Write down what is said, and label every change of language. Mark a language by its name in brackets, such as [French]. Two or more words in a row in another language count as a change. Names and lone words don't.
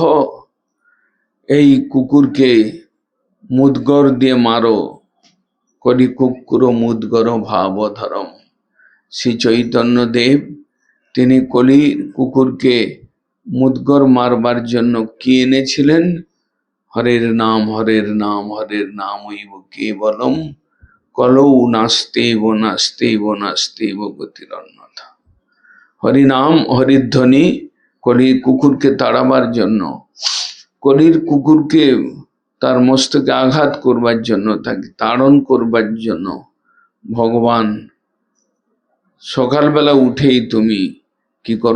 [Bangla] এই কুকুরকে মুদগর দিয়ে মারো। কলি কুকুর মুদগর ভাব ধরম। শ্রী চৈতন্য দেব তিনি কলির কুকুরকে মুদগর মারবার জন্য কি এনেছিলেন? [Sanskrit] হরের নাম হরের নাম হরের নাম ওইব কেবলম কলৌ নাস্তেব নাস্তেব নাস্তেব গতির অন্যথা। [Bangla] হরিনাম হরিধ্বনি কলির কুকুরকে তাড়াবার জন্য, কলির কুকুরকে তার মস্তকে আঘাত করবার জন্য, তাকে তাড়ন করবার জন্য ভগবান সকালবেলা উঠেই তুমি কি করো?